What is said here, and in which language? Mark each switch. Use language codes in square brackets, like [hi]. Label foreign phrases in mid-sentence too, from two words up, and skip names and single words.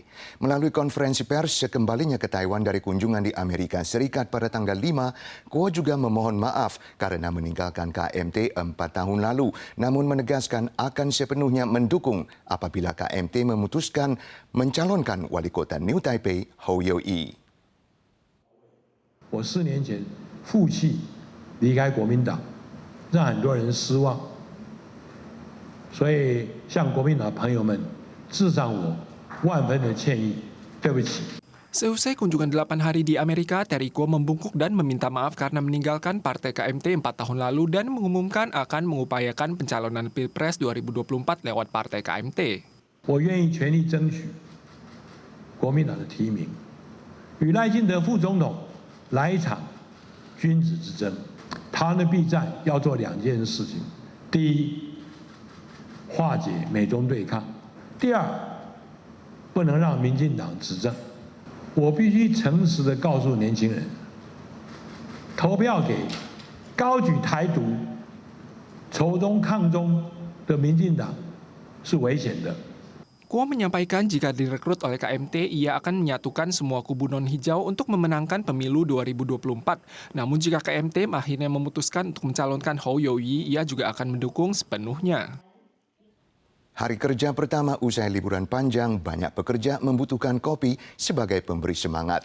[id] Melalui konferensi pers sekembalinya ke Taiwan dari kunjungan di Amerika Serikat pada tanggal 5, Kuo juga memohon maaf karena meninggalkan KMT 4 tahun lalu, namun menegaskan akan sepenuhnya mendukung apabila KMT memutuskan mencalonkan wali kota New Taipei Hou You-yi. [zh] 我4年前负气离开国民党， 让很多人失望，所以向国民党朋友们致上我万分的歉意，对不起。 [id] Seusai kunjungan 8 hari di Amerika, Terry Kuo membungkuk dan meminta maaf karena meninggalkan Partai KMT 4 tahun lalu dan mengumumkan akan mengupayakan pencalonan Pilpres 2024 lewat Partai KMT. [zh] 我愿意全力争取国民党的提名，与赖清德副总统来一场君子之争。台湾的避战要做2件事情：第一，化解美中对抗；第二，不能让民进党执政。我必须诚实地告诉年轻人，投票给高举台独、仇中抗中的民进党是危险的。 [id] Kuo menyampaikan jika direkrut oleh KMT, ia akan menyatukan semua kubu non-hijau untuk memenangkan pemilu 2024. Namun jika KMT akhirnya memutuskan untuk mencalonkan Hou You-yi, ia juga akan mendukung sepenuhnya. Hari kerja pertama usai liburan panjang, banyak pekerja membutuhkan kopi sebagai pemberi semangat.